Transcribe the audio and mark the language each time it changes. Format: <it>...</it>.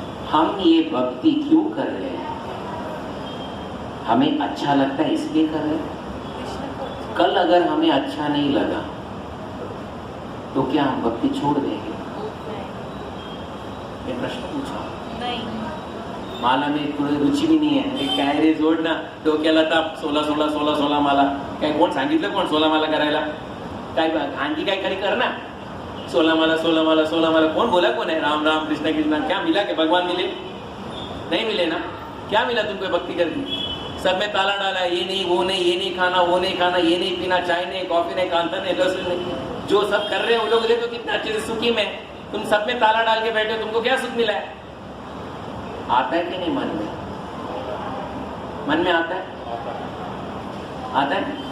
<hi>हम ये भक्ति क्यों कर रहे हैं? हमें अच्छा लगता है इसलिए कर रहे हैं। कृष्ण को कल अगर हमें अच्छा नहीं लगा तो क्या हम भक्ति छोड़ देंगे? ये प्रश्न पूछा। नहीं.</hi> <mr>माला में थोडी रुची भी नाही आहे, काय रे जोड ना डोक्याला ताप, 16 माला, काय कोण सांगितलं, कोण 16 माला करायला? काय आणखी काय खरी कर ना, 16 माला, कोण बोला, कोण है?</mr> <hi>राम राम कृष्ण कृष्ण, क्या मिला? के भगवान मिले? नहीं मिले ना। क्या मिला तुमको भक्ति करके? सब में ताला डाला, ये नहीं वो नहीं, ये नहीं खाना वो नहीं खाना, ये नहीं पीना, चाय नहीं, कॉफी नहीं, कांता नहीं, लहसुन नहीं, जो सब कर रहे हैं वो लोग देखो कितना अच्छे से सुखी में, तुम सब में ताला डाल के बैठे, तुमको क्या सुख मिला है? आता है कि नहीं मन में? मन में आता है? आता है?</hi>